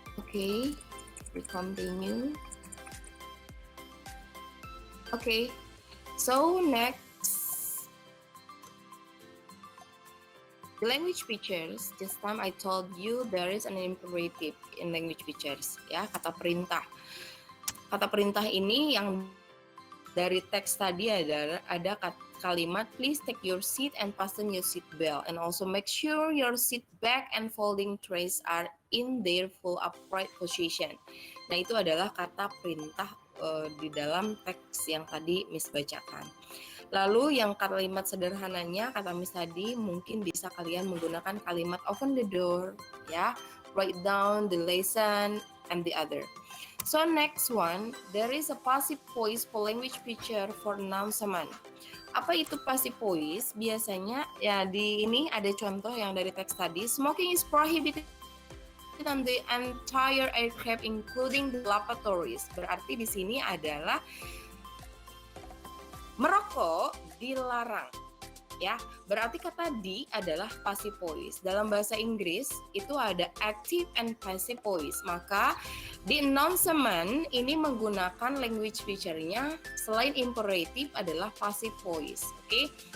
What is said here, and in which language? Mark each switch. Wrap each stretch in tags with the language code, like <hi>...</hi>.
<en>Okay, we continue. Okay, so next, the language features. This time I told you there is an imperative in language features.</en> <id>Ya, kata perintah. Kata perintah ini yang dari teks tadi ada</id> <en>kalimat, please take your seat and fasten your seat belt, and also make sure your seat back and folding trays are in their full upright position.</en> <id>Nah, itu adalah kata perintah di dalam teks yang tadi Miss bacakan. Lalu yang kalimat sederhananya kata Miss tadi, mungkin bisa kalian menggunakan kalimat</id> <en>open the door,</en> <id>ya,</id> <en>write down the lesson and the other. So next one, there is a passive voice for language feature for announcement.</en> <id>Apa itu passive voice? Biasanya ya di ini ada contoh yang dari teks tadi.</id> <en>Smoking is prohibited on the entire aircraft including the lavatories.</en> <id>Berarti di sini adalah merokok dilarang. Ya, berarti kata di adalah passive voice. Dalam bahasa Inggris itu ada active and passive voice. Maka di announcement ini menggunakan language feature-nya selain imperative adalah passive voice. Oke.</id>